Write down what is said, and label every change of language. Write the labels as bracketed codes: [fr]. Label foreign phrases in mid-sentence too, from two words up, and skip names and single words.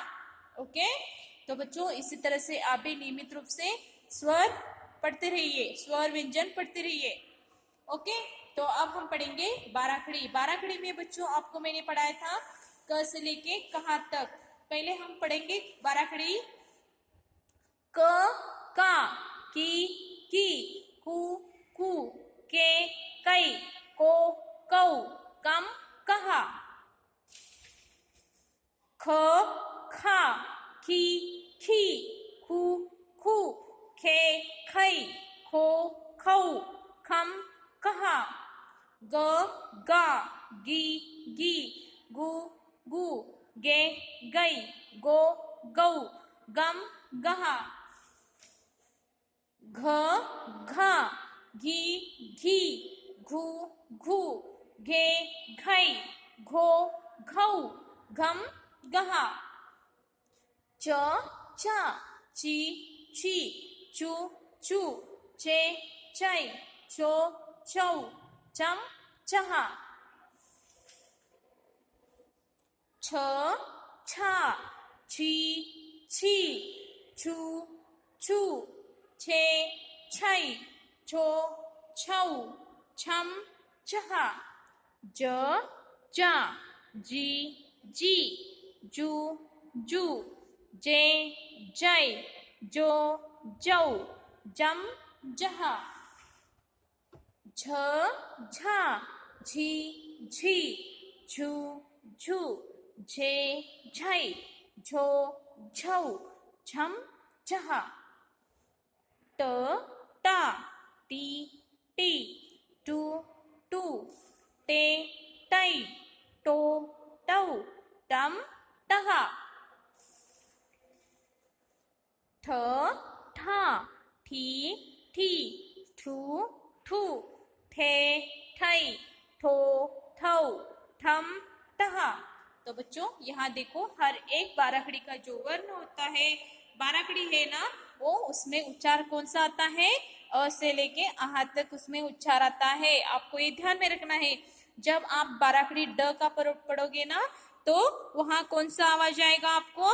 [hi] ओके, तो बच्चों इसी तरह से आप भी नियमित रूप से स्वर पढ़ते रहिए, स्वर व्यंजन पढ़ते रहिए। ओके, तो अब हम पढ़ेंगे बाराखड़ी। बाराखड़ी में बच्चों आपको मैंने पढ़ाया था क से लेके कहाँ तक। पहले हम पढ़ेंगे बाराखड़ी। क का, की, कु कु, के कई, को कौ, कम कहा। ख खा, की खी, खु खु, खे खई, खो खौ, खम कहा। ग गा, गी गी, गु गु, गे गई, गो गौ, गम गहा। घ घा, घी घी, घू घू, घे घई, घो घौ, घम गहा। च चा, ची ची, चू चू, चे चै, चो चौ, चम चहा। छ छा, छी छी, छू छू, छे छै, छो छौ, छम छहा। ज जा, जी जी, जू जू, जे जै, जो जौ, जम जहा। झ झा, झी झी, झू झू, झे झै, झो झौ, झम झहा। ट टा, टी टी, टू टू, टे टै, टो टौ, टम टहा। ठ ठा, ठी ठी, ठू ठू, ठे ठै, ठो ठौ, ठम ठहा। तो बच्चों यहाँ देखो, हर एक बाराखड़ी का जो वर्ण होता है, बाराखड़ी है ना, वो उसमें उच्चार कौन सा आता है? अ से लेके आहा तक उसमें उच्चार आता है। आपको ये ध्यान में रखना है। जब आप बाराखड़ी ड का पढ़ोगे ना तो वहां कौन सा आवाज आएगा आपको?